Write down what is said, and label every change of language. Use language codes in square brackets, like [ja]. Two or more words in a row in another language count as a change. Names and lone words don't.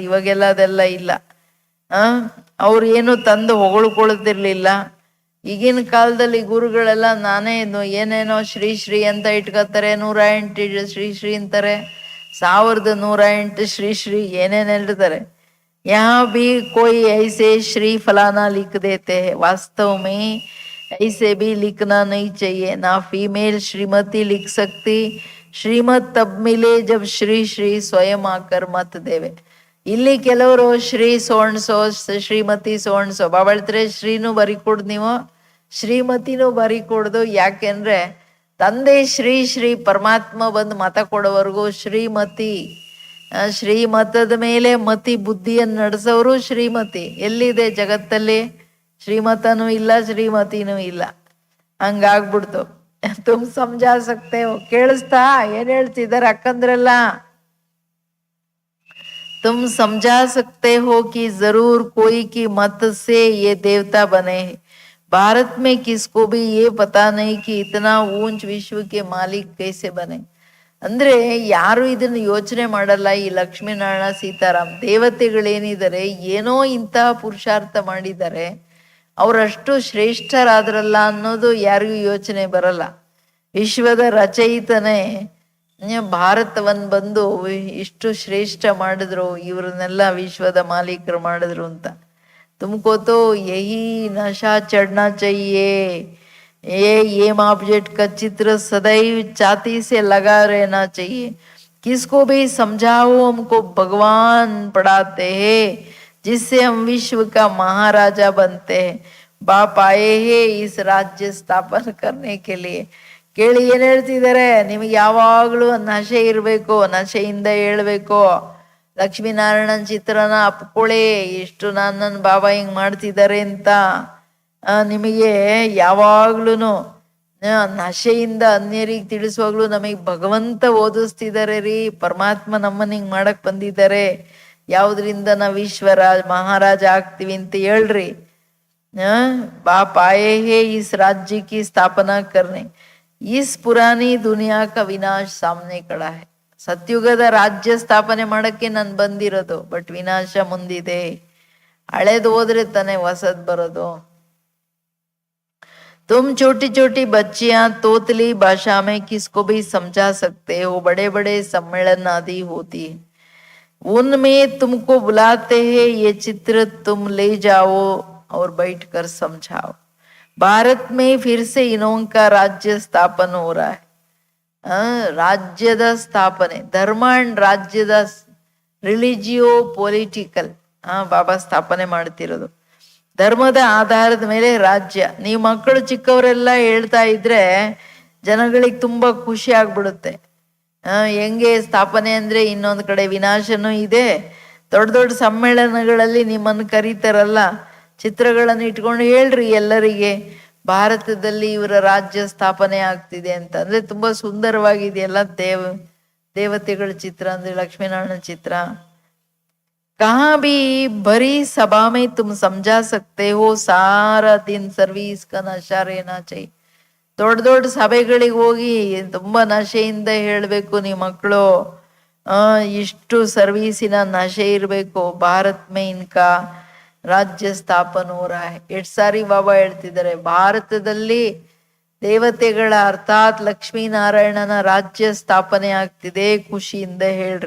[kn] ಇವಾಗೆಲ್ಲ ಅದೆಲ್ಲ ಇಲ್ಲ. ಅವ್ರು ಏನು ತಂದು ಹೊಗಳ್ಕೊಳ್ತಿರ್ಲಿಲ್ಲ. ಈಗಿನ ಕಾಲದಲ್ಲಿ ಗುರುಗಳೆಲ್ಲ ನಾನೇ ಏನೇನೋ ಶ್ರೀ ಶ್ರೀ ಅಂತ ಇಟ್ಕೋತಾರೆ, 108 ಶ್ರೀ ಶ್ರೀ ಅಂತಾರೆ, 1108 ಶ್ರೀ ಶ್ರೀ ಏನೇನು ಹೇಳ್ತಾರೆ. [hi] यहाँ भी कोई ऐसे श्री फलाना लिख देते हैं, वास्तव में ऐसे भी लिखना नहीं चाहिए. ना फीमेल श्रीमती लिख सकती. श्रीमत तब मिले जब श्री श्री स्वयं आकर मत देवे. [kn] ಇಲ್ಲಿ ಕೆಲವರು ಶ್ರೀ ಸೋಣ್ಸೋ ಶ್ರೀಮತಿ ಸೋಣ್ಸೋ ಬಾಬಳ್ತಾರೆ, ಶ್ರೀನೂ ಬರಿಕೊಡ್, ನೀವು ಶ್ರೀಮತಿನೂ ಬರಿಕೊಡ್ದು. ಯಾಕೆಂದ್ರೆ ತಂದೆ ಶ್ರೀ ಶ್ರೀ ಪರಮಾತ್ಮ ಬಂದು ಮತ ಕೊಡೋವರೆಗೂ ಶ್ರೀಮತಿ, ಶ್ರೀಮತದ ಮೇಲೆ ಮತಿ ಬುದ್ಧಿಯನ್ನು ನಡೆಸೋರು ಶ್ರೀಮತಿ. ಎಲ್ಲಿದೆ ಜಗತ್ತಲ್ಲಿ? ಶ್ರೀಮತನೂ ಇಲ್ಲ, ಶ್ರೀಮತಿನೂ ಇಲ್ಲ. [hi] ಹಂಗಾಗ್ಬಿಡ್ತು. तुम समझा सकते हो. [kn] ಕೇಳಿಸ್ತಾ ಏನ್ ಹೇಳ್ತಿದ್ದಾರೆ ಅಕ್ಕಂದ್ರೆಲ್ಲ? [hi] तुम समझा सकते हो कि जरूर कोई की मत से ये देवता बने हैं. भारत में किसको भी ये पता नहीं कि इतना ऊंच विश्व के मालिक कैसे बने. [kn] ಅಂದ್ರೆ ಯಾರು ಇದನ್ನ ಯೋಚನೆ ಮಾಡಲ್ಲ. ಈ ಲಕ್ಷ್ಮೀನಾರಾಯಣ ಸೀತಾರಾಮ್ ದೇವತೆಗಳೇನಿದ್ದಾರೆ, ಏನೋ ಇಂತಹ ಪುರುಷಾರ್ಥ ಮಾಡಿದ್ದಾರೆ, ಅವರಷ್ಟು ಶ್ರೇಷ್ಠರಾದ್ರಲ್ಲ ಅನ್ನೋದು ಯಾರಿಗೂ ಯೋಚನೆ ಬರಲ್ಲ. ವಿಶ್ವದ ರಚಯಿತನೇ ಭಾರತವನ್ ಬಂದು ಇಷ್ಟು ಶ್ರೇಷ್ಠ ಮಾಡಿದ್ರು, ಇವ್ರನ್ನೆಲ್ಲ ವಿಶ್ವದ ಮಾಲೀಕರು ಮಾಡಿದ್ರು ಅಂತ. [hi] तुमको तो यही नशा ಚढ़ना चाहिए. ये [en] aim object [hi] का चित्र सदैव छाती से लगा रहना चाहिए. किसको भी समझाओ, हमको भगवान पढ़ाते हैं, जिससे हम विश्व का महाराजा बनते हैं. बाप आए हैं इस राज्य स्थापन करने के लिए. [kn] ಕೇಳಿ ಏನ್ ಹೇಳ್ತಿದ್ದಾರೆ, ನಿಮಗೆ ಯಾವಾಗ್ಲೂ ನಶೆ ಇರ್ಬೇಕು, ನಶೆಯಿಂದ ಹೇಳ್ಬೇಕು. ಲಕ್ಷ್ಮೀನಾರಾಯಣನ್ ಚಿತ್ರನ ಅಪ್ಕೊಳ್ಳಿ, ಇಷ್ಟು ನನ್ನ ಬಾಬಾ ಹಿಂಗ್ ಮಾಡ್ತಿದ್ದಾರೆ ಅಂತ. ನಿಮಗೆ ಯಾವಾಗ್ಲೂ ನಶೆಯಿಂದ ಅನ್ಯರಿಗೆ ತಿಳಿಸುವಾಗ್ಲೂ ನಮಗ್ ಭಗವಂತ ಓದಿಸ್ತಿದ್ದಾರೆ ರೀ, ಪರಮಾತ್ಮ ನಮ್ಮನ್ನ ಹಿಂಗ್ ಮಾಡಕ್ ಬಂದಿದ್ದಾರೆ, ಯಾವ್ದ್ರಿಂದ ನಾವ್ ವಿಶ್ವರಾಜ್ ಮಹಾರಾಜ ಆಗ್ತೀವಿ ಅಂತ ಹೇಳ್ರಿ. [hi] बाप आए हैं इस राज्य की स्थापना करने. इस पुरानी दुनिया का विनाश सामने खड़ा है. [kn] ಸತ್ಯುಗದ ರಾಜ್ಯ ಸ್ಥಾಪನೆ ಮಾಡಕ್ಕೆ ನಾನು ಬಂದಿರೋದು, ಬಟ್ ವಿನಾಶ ಮುಂದಿದೆ. ಹಳೇದು ಹೋದ್ರೆ ತಾನೆ ಹೊಸದ್ ಬರೋದು. [hi] तुम छोटी छोटी बच्चियां तोतली भाषा में किसको भी समझा सकते हो. बड़े बड़े सम्मेलन आदि होती है, उनमें तुमको बुलाते हैं. ये चित्र तुम ले जाओ और बैठ कर समझाओ. भारत में फिर से इनों का राज्य स्थापन हो रहा है. [kn] ರಾಜ್ಯದ ಸ್ಥಾಪನೆ, ಧರ್ಮ ಅಂಡ್ ರಾಜ್ಯದ [en] religio political [kn] ಬಾಬಾ ಸ್ಥಾಪನೆ ಮಾಡ್ತಿರೋದು. ಧರ್ಮದ ಆಧಾರದ ಮೇಲೆ ರಾಜ್ಯ. ನೀವು ಮಕ್ಕಳು ಚಿಕ್ಕವರೆಲ್ಲ ಹೇಳ್ತಾ ಇದ್ರೆ ಜನಗಳಿಗೆ ತುಂಬಾ ಖುಷಿ ಆಗ್ಬಿಡುತ್ತೆ. ಹೆಂಗೆ ಸ್ಥಾಪನೆ ಅಂದ್ರೆ ಇನ್ನೊಂದು ಕಡೆ ವಿನಾಶನೂ ಇದೆ. ದೊಡ್ಡ ದೊಡ್ಡ ಸಮ್ಮೇಳನಗಳಲ್ಲಿ ನಿಮ್ಮನ್ನು ಕರೀತಾರಲ್ಲ, ಚಿತ್ರಗಳನ್ನು ಇಟ್ಕೊಂಡು ಹೇಳ್ರಿ ಎಲ್ಲರಿಗೆ, ಭಾರತದಲ್ಲಿ ಇವರ ರಾಜ್ಯ ಸ್ಥಾಪನೆ ಆಗ್ತಿದೆ ಅಂತ. ಅಂದ್ರೆ ತುಂಬಾ ಸುಂದರವಾಗಿದೆಯಲ್ಲ ದೇವತೆಗಳ ಚಿತ್ರ, ಅಂದ್ರೆ ಲಕ್ಷ್ಮೀನಾರಾಯಣ ಚಿತ್ರ. [hi] कहाँ भी भरी सभा में तुम समझा सकते हो सारा दिन सर्विस का नशा रहना चाहिए. [kn] ದೊಡ್ಡ ದೊಡ್ಡ ಸಭೆಗಳಿಗೆ ಹೋಗಿ ತುಂಬಾ ನಶೆಯಿಂದ ಹೇಳ್ಬೇಕು, ನಿಮ್ಮ ಮಕ್ಕಳು ಇಷ್ಟು ಸರ್ವೀಸಿನ ನಶೆ ಇರಬೇಕು. [hi] भारत में इनका राज्य स्थापन हो रहा है. [kn] ಎಷ್ಟು ಸಾರಿ ಬಾಬಾ ಹೇಳ್ತಿದ್ದಾರೆ, ಭಾರತದಲ್ಲಿ ದೇವತೆಗಳ ಅರ್ಥಾತ್ ಲಕ್ಷ್ಮೀನಾರಾಯಣನ ರಾಜ್ಯ ಸ್ಥಾಪನೆ ಆಗ್ತಿದೆ, ಖುಷಿಯಿಂದ ಹೇಳ್ರಿ.